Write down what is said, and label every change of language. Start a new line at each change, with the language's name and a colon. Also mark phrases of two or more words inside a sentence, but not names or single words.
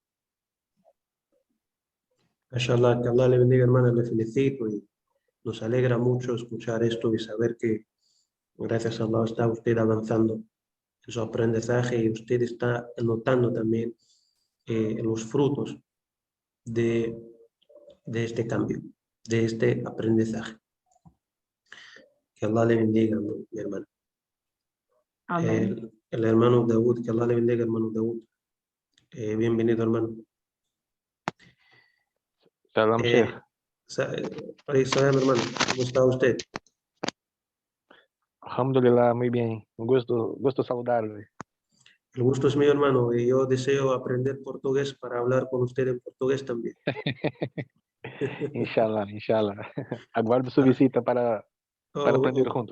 Spanish: Mashallah, que Allah le bendiga, hermana, le felicito y nos alegra mucho escuchar esto y saber que gracias a Allah está usted avanzando en su aprendizaje y usted está notando también los frutos de este cambio, de este aprendizaje. Que Allah le bendiga, mi hermano. Amén. El hermano Daud, que Allah le bendiga, hermano Daud. Bienvenido, hermano.
Arabic: سلام، شيخ.
Spanish: Salam, hermano. ¿Cómo está usted? Alhamdulillah, muy bien. Un gusto saludarle. El gusto es mío, hermano, y yo deseo aprender portugués para hablar con usted en portugués también.
Arabic: إن شاء الله، إن شاء الله.
Spanish: Aguardo su visita para aprender juntos.